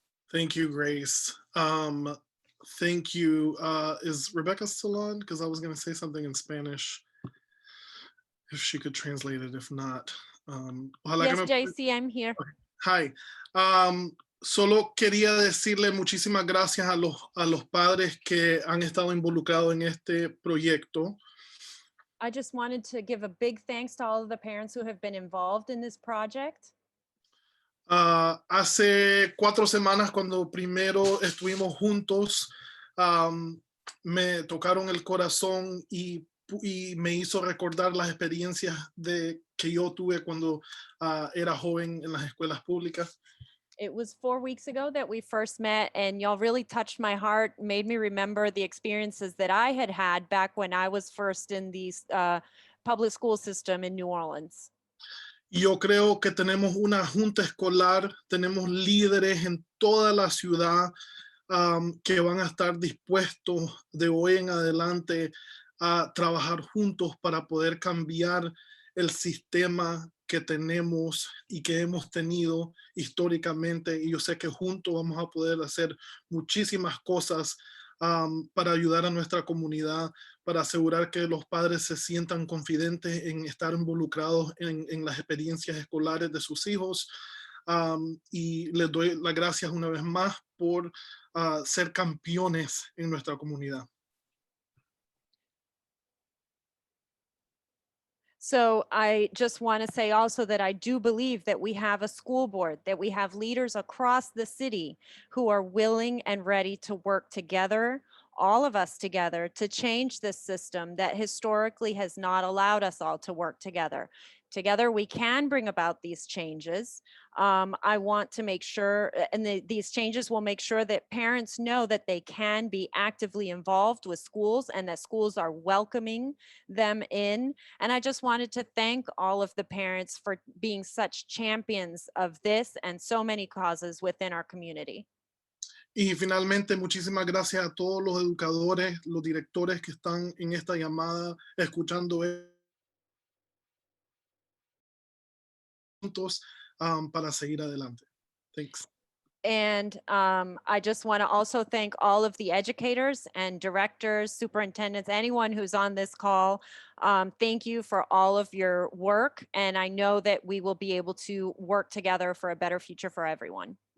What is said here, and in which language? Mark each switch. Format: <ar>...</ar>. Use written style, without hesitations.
<en>Thank you, Grace. Thank you. Is Rebecca still on? Because I was going to say something in Spanish. If she could translate it, if not. Yes, JC, I'm here. Hi.</en> <es>Solo quería decirle muchísimas gracias a los padres que han estado involucrados en este proyecto.</es> <en>I just wanted to give a big thanks to all of the parents who have been involved in this project.</en> <es>Hace 4 semanas, cuando primero estuvimos juntos, me tocaron el corazón y me hizo recordar las experiencias que yo tuve cuando era joven en las escuelas públicas.</es> <en>It was 4 weeks ago that we first met, and y'all really touched my heart, made me remember the experiences that I had back when I was first in the public school system in New Orleans.</en> <es>Yo creo que tenemos una junta escolar, tenemos líderes en toda la ciudad que van a estar dispuestos de hoy en adelante a trabajar juntos para poder cambiar el sistema que tenemos y que hemos tenido históricamente. Y yo sé que juntos vamos a poder hacer muchísimas cosas para ayudar a nuestra comunidad, para asegurar que los padres se sientan confidentes en estar involucrados en las experiencias escolares de sus hijos. Y les doy las gracias una vez más por ser campeones en nuestra comunidad.</es> <en>So I just want to say also that I do believe that we have a school board, that we have leaders across the city who are willing and ready to work together all of us together to change this system that historically has not allowed us all to work together. Together, we can bring about these changes. I want to make sure, and these changes will make sure that parents know that they can be actively involved with schools and that schools are welcoming them in. And I just wanted to thank all of the parents for being such champions of this and so many causes within our community.</en> <es>Y finalmente, muchísimas gracias a todos los educadores, los directores que están en esta llamada, escuchando juntos para seguir adelante.</es> <en>Thanks. And I just want to also thank all of the educators and directors, superintendents, anyone who's on this call. Thank you for all of your work. And I know that we will be able to work together for a better future for everyone.</en>